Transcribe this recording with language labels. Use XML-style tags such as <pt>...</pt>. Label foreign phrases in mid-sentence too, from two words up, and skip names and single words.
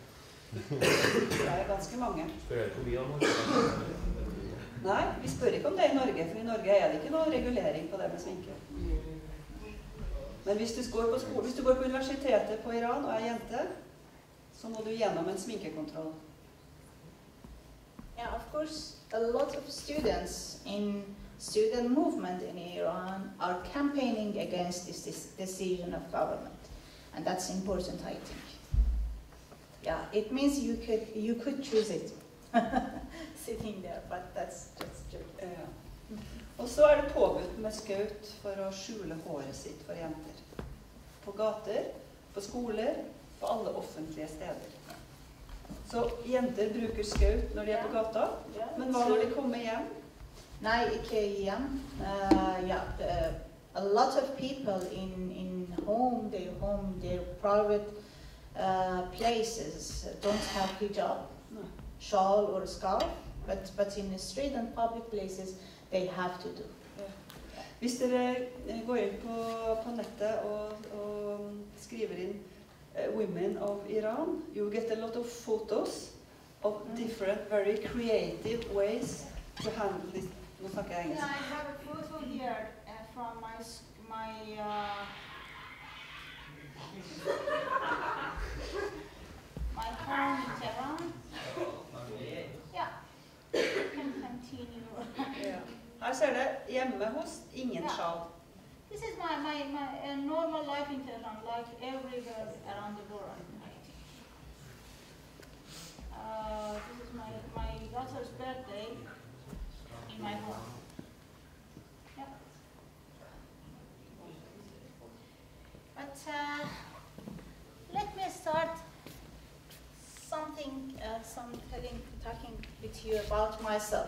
<no>Det er ganske mange. Spør jeg hvor mye av noe? Nei, vi spør ikke om det i Norge, for i Norge er det ikke noe regulering på det med sminke. Men hvis du går på skole, hvis du går på universitetet på Iran og er jente, så må du gjennom en sminkekontroll.</no> <en>Yeah, of course, a lot of students in student movement in Iran are campaigning against this decision of government, and that's important, I think. Yeah, it means you could choose it, sitting there, but that's just true.</en> <no>Og så er det påbudt med skaut for å skjule håret sitt for jenter. På gater, på skoler, på alle offentlige steder. Så jenter bruker skaut når de er på gata, men hva når de kommer hjem? Nei, ikke hjem.</no> <en>A lot of people in their private places don't have hijab, shawl or scarf, but in the street and public places they have to do.</en> <no>Hvis dere går inn på nettet og skriver inn</no> <en>women of Iran, you get a lot of photos of different, very creative ways to handle this.</en> <no>Nå snakker jeg engelsk.</no> <en>Yeah, I have a photo here from my home in Tehran. Yeah, you can continue.</en> <no>Her ser det hjemme hos ingen sjal.</no> <en>This is my normal life in Tehran, like everywhere around the world. This is my daughter's birthday in my home. Yeah. But let me start talking with you about myself.</en>